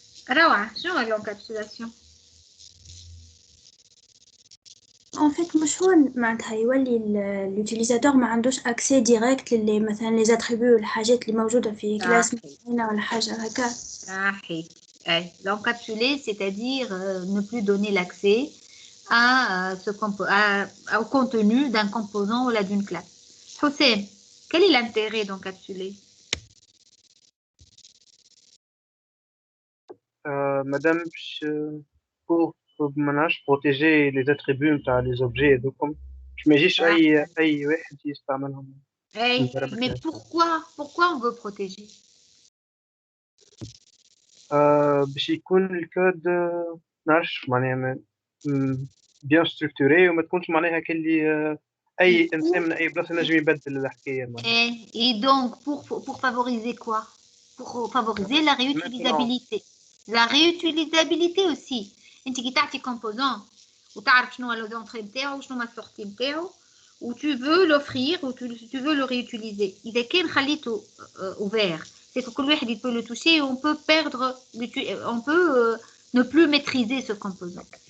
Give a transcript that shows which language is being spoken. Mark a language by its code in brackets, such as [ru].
[ar] روعة شنو l'encapsulation En fait, مش هو معناتها يولي اليوتيليزاتور ما عندوش [fr] accès direct [ar] للي مثلا les attributs والحاجات اللي موجودة في كلاس معينة ولا حاجة هكا. صحيح. [fr] L'encapsuler, c'est-à-dire ne plus donner l'accès à, au contenu d'un composant ou d'une classe. Hossein, quel est l'intérêt d'encapsuler? Madame, pour protéger les attributs les objets et comme je me dis [ar] أي واحد يستعملهم. [fr] Mais pourquoi on veut protéger? [ar] باش يكون الكود نعرفش معناها [fr] bien structuré [ar] وما تكونش معناها كلي أي إنسان من أي بلاصة ينجم يبدل الحكاية معناها. [fr] Et donc pour favoriser quoi? Pour favoriser la réutilisabilité. La réutilisabilité aussi. [ar] انت كي تعطي composant وتعرف شنو هو l'entrée نتاعو وشنو هو السورتي نتاعو [fr] ou tu veux l'offrir ou tu veux le réutiliser. [ar] إذا كان خليته [fr] ouvert, c'est que [ar] كل واحد [fr] il peut le toucher et on peut perdre, on peut ne plus maîtriser ce composant.